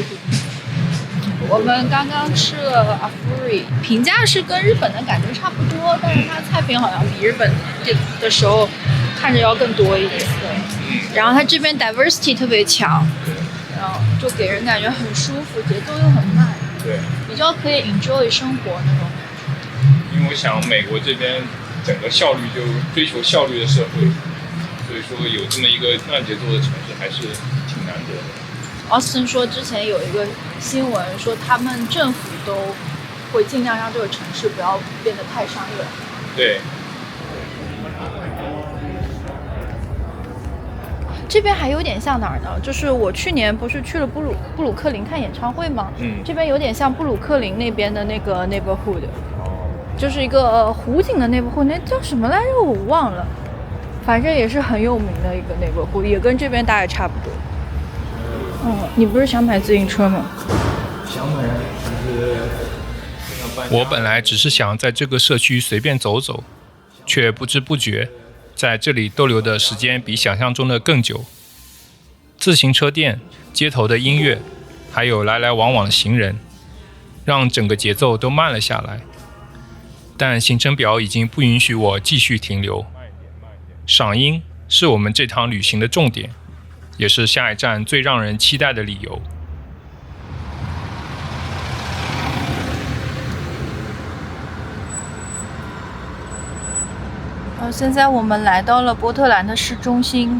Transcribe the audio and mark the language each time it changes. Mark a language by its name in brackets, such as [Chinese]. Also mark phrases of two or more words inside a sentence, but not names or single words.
[Chinese] 我們剛剛吃了阿芙瑞，評價是跟日本的感覺差不多，但是它菜品好像比日本的時候看着要更多一點。對。然後它這邊 diversity 特別強，然後就給人感覺很舒服，節奏又很慢，對，比較可以 enjoy 生活那種。因為我想美國這邊整個效率就追求效率的社會。所以說有這麼一個慢節奏的城市還是挺難得的。 Austin 說之前有一個新聞說他們政府都會盡量讓這個城市不要變得太商業。對。這邊還有點像哪兒呢？就是我去年不是去了布魯克林看演唱會嗎？這邊有點像布魯克林那邊的那個 neighborhood，就是一個湖景的 neighborhood，那叫什麼來着？我忘了。反正也是很有名的一個 neighborhood，也跟這邊大概差不多。你不是想買自行車嗎？想買，我本來只是想在這個社區隨便走走，卻不知不覺在這裡逗留的時間比想象中的更久。自行車店、街頭的音樂，還有來來往往的行人，讓整個節奏都慢了下來。但行程表已經不允許我繼續停留。賞櫻是我們這趟旅行的重點，也是下一站最讓人期待的理由。現在我們來到了波特蘭的市中心。